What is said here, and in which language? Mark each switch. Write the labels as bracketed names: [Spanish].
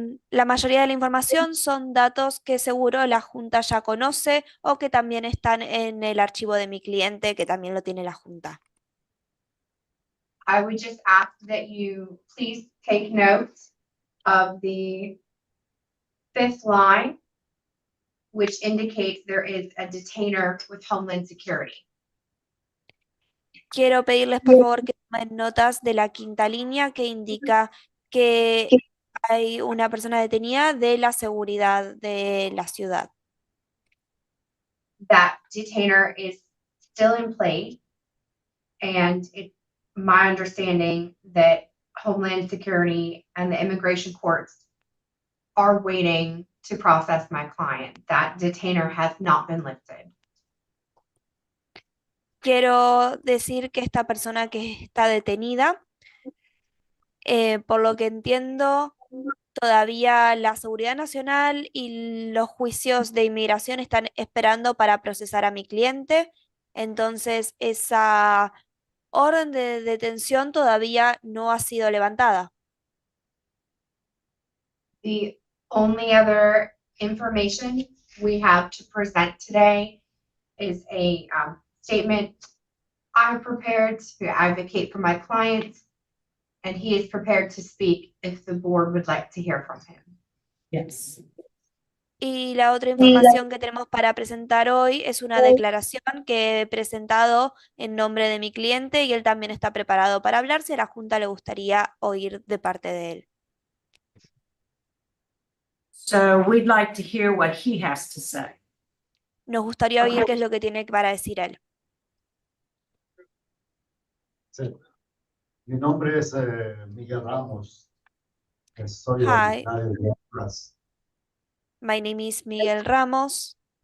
[Spanish] La mayoría de la información son datos que seguro la Junta ya conoce o que también están en el archivo de mi cliente, que también lo tiene la Junta. [English] I would just ask that you please take note of the fifth line, which indicates there is a detainer with Homeland Security. [Spanish] Quiero pedirles por favor que tomen notas de la quinta línea que indica que hay una persona detenida de la seguridad de la ciudad. [English] That detainer is still in play, and it's my understanding that Homeland Security and the immigration courts are waiting to process my client. That detainer has not been lifted. [Spanish] Quiero decir que esta persona que está detenida, por lo que entiendo, todavía la Seguridad Nacional y los juicios de inmigración están esperando para procesar a mi cliente. Entonces, esa orden de detención todavía no ha sido levantada. [English] The only other information we have to present today is a statement I prepared to advocate for my client, and he is prepared to speak if the board would like to hear from him. Yes. [Spanish] Y la otra información que tenemos para presentar hoy es una declaración que he presentado en nombre de mi cliente y él también está preparado para hablar si a la Junta le gustaría oír de parte de él. [English] So we'd like to hear what he has to say. [Spanish] Nos gustaría oír qué es lo que tiene para decir él. Sí. Mi nombre es Miguel Ramos. Soy [English] Hi, [Spanish] originario de Honduras. [English] my name is Miguel Ramos.